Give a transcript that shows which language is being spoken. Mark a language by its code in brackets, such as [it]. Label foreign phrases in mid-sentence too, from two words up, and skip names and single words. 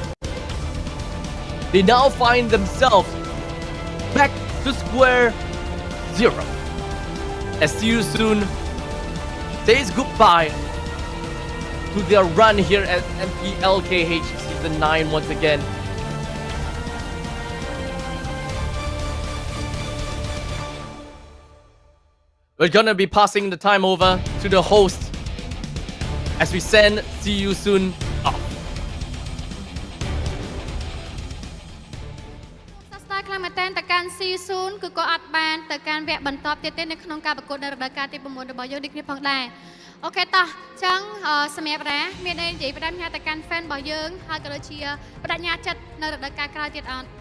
[en] They now find themselves back to square zero, as Siusun says goodbye to their run here at MPL KH Season 9 once again. We're gonna be passing the time over to the host as we send Siusun off. [km] សួស្តីខ្លាំងមែនទែនទៅកាន់ Siusun គឺក៏អត់បានទៅកាន់វគ្គបន្តទៀតទេនៅក្នុងការប្រកួតនៅរដូវកាលទី 6 របស់យើងដូចគ្នាផងដែរ អូខេតោះចឹងសម្រាប់រ៉ាមានអីនិយាយផ្ដាំញ៉ាទៅកាន់ fan របស់យើងហើយក៏ដូចជាបដិញ្ញាចិត្តនៅរដូវកាលក្រោយទៀតអត់